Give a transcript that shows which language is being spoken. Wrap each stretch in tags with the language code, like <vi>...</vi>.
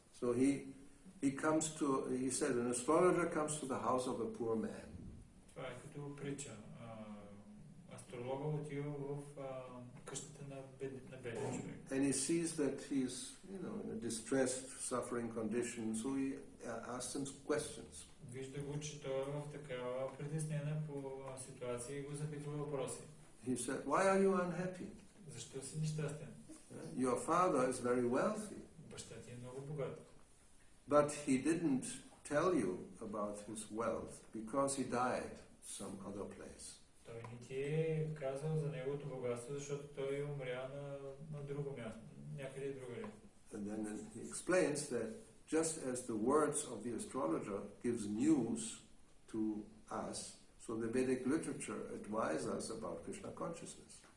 <en>So he said, an astrologer comes to the house of a poor man.</en> <bg>Това е като притча. Астролога отива в къщата на беден човек.</bg> <en>And he sees that he's, in a distressed, suffering condition, so he asks him questions.</en> <bg>Вижда го, че той е в такава притеснена по ситуация и го запитва въпроси.</bg> <en>He said, why are you unhappy?</en> <bg>Защо си нещастен?</bg> <en>Your father is very wealthy.</en> <bg>Баща ти е много богат.</bg> <en>But he didn't tell you about his wealth because he died some other place.</en> <bg>Той не ти е казал за неговото богатство, защото той умря на друго място, някъде другаде.</bg> <en>And then he explains that just as the words of the astrologer gives news to us, so the Vedic literature advises us about Krishna consciousness.</en>